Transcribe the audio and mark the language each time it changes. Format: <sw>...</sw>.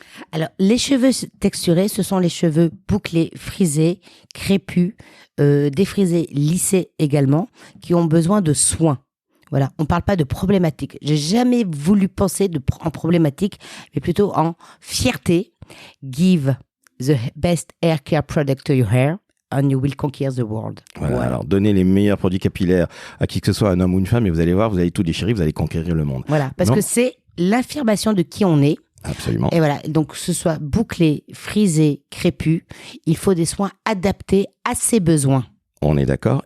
<fr>Alors, les cheveux texturés, ce sont les cheveux bouclés, frisés, crépus, défrisés, lissés également, qui ont besoin de soins. Voilà, on ne parle pas de problématique. J'ai jamais voulu penser en problématique, mais plutôt en fierté.</fr> <en>Give the best hair care product to your hair and you will conquer the world.</en> <fr>Voilà, alors donnez les meilleurs produits capillaires à qui que ce soit, un homme ou une femme, et vous allez voir, vous allez tout déchirer, vous allez conquérir le monde. Voilà, parce que c'est l'affirmation de qui on est. Absolument. Et voilà, donc que ce soit bouclé, frisé, crépus, il faut des soins adaptés à ses besoins. On est d'accord.</fr>